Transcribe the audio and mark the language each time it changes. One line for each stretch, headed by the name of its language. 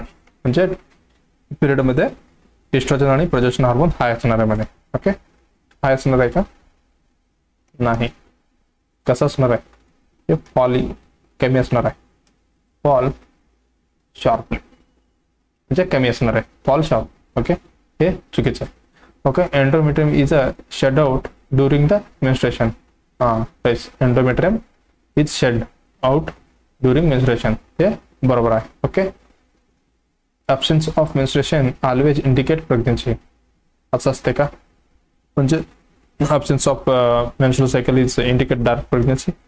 Marathi: म्हणजे पिरियडमध्ये इस्ट्रोजन आणि प्रोजेस्टेरॉन हार्मोन हाय असणार आहे मध्ये. ओके, हाय असणार आहे का? नाही. कसं असणार आहे? हे फॉल कमी असणार आहे. फॉल शार्प म्हणजे कमी असणार आहे, फॉल शार्प. ओके, हे चुकीचं आहे.
English: Okay, endometrium is a shed out during the menstruation. Endometrium is shed out during menstruation,
Marathi: हे बरोबर आहे.
English: Okay, absence of menstruation always indicate pregnancy.
Marathi: असं असते का? म्हणजे
English: Absence of menstrual cycle is indicate dark pregnancy?